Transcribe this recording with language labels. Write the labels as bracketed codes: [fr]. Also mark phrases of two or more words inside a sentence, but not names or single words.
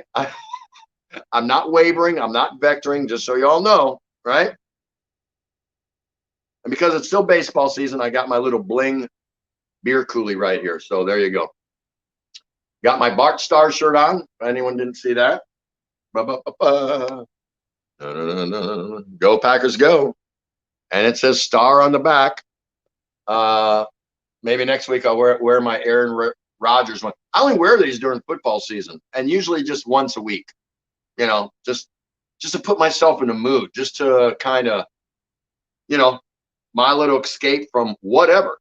[en] I'm not wavering. I'm not vectoring, just so you all know, right? And because it's still baseball season, I got my little bling beer coolie right here. So there you go. Got my Bart Star shirt on. If anyone didn't see that. Ba-ba-ba-ba. Go Packers go. And it says Star on the back. Maybe next week I'll wear my Aaron Rodgers one. I only wear these during football season, and usually just once a week. Just to put myself in a mood, just to kind of, my little escape from whatever.